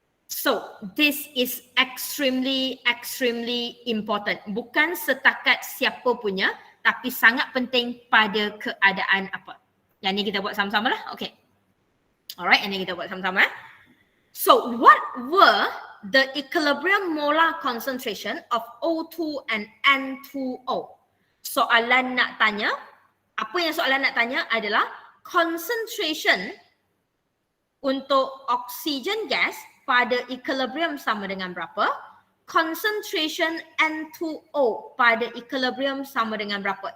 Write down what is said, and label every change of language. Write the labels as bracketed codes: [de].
[en] So, this is extremely important. [ms] Bukan setakat siapa punya, tapi sangat penting pada keadaan apa. Yang ni kita buat sama-sama lah. Okay. Alright, yang ni kita buat sama-sama. [en] So, what were the equilibrium molar concentration of O2 and N2O? [ms] Soalan nak tanya, apa yang soalan nak tanya adalah concentration untuk oxygen gas pada equilibrium sama dengan berapa? Concentration N2O pada equilibrium sama dengan berapa?